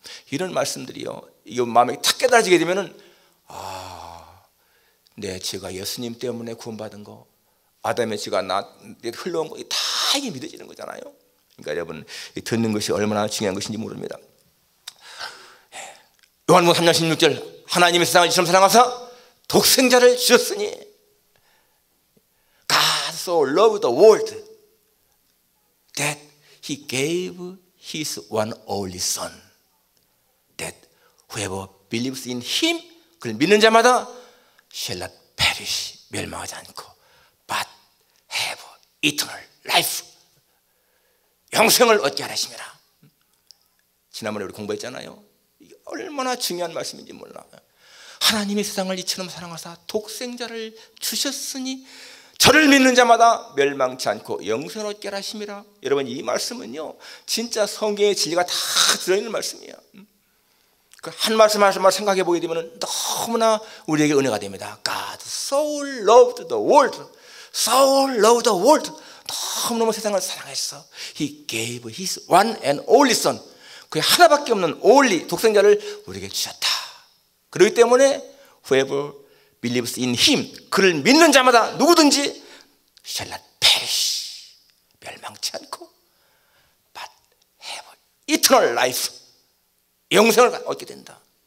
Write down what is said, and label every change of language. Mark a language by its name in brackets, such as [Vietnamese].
[Korean] 이런 말씀들이요 이거 마음에 탁 깨달아지게 되면은 내 죄가 예수님 때문에 구원받은 거 아담의 죄가 나에게 흘러온 거 다 이게 믿어지는 거잖아요. 그러니까 여러분 듣는 것이 얼마나 중요한 것인지 모릅니다. 요한복음 3장 16절 하나님의 세상을 이처럼 사랑하사 독생자를 주셨으니 [English] God so loved the world that he gave his one only son that whoever believes in him [Korean] 그를 믿는 자마다 [English] shall not perish [Korean] 멸망하지 않고 [English] but have eternal life [Korean] 영생을 얻게 하심이라. 지난번에 우리 공부했잖아요. 이게 얼마나 중요한 말씀인지 몰라. 하나님이 세상을 이처럼 사랑하사 독생자를 주셨으니 저를 믿는 자마다 멸망치 않고 영생을 얻게 하심이라. 여러분 이 말씀은요 진짜 성경의 진리가 다 들어있는 말씀이에요. 한 말씀 한 말씀 생각해 보게 되면 너무나 우리에게 은혜가 됩니다. [English] God so loved the world, so loved the world. [Korean] 너무너무 세상을 사랑했어. [English] He gave his one and only son. [Korean] 그의 하나밖에 없는 only 독생자를 우리에게 주셨다. 그렇기 때문에 [English] whoever believes in him [Korean] 그를 믿는 자마다 누구든지 [English] shall not perish [Korean] 멸망치 않고 [English] but have eternal life [Korean] 영생을 얻게 된다.